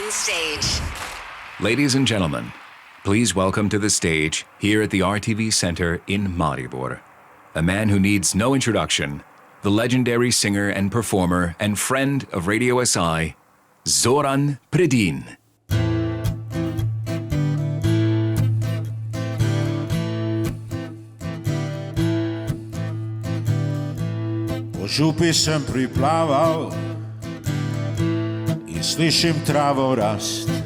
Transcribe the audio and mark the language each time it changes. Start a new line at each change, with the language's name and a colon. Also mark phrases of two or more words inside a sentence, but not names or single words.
English: stage. Ladies and gentlemen, please welcome to the stage, here at the RTV Center in Maribor, a man who needs no introduction, the legendary singer and performer and friend of Radio SI, Zoran Predin.
Slovenian: Po župi sem priplaval in slišim travo rast.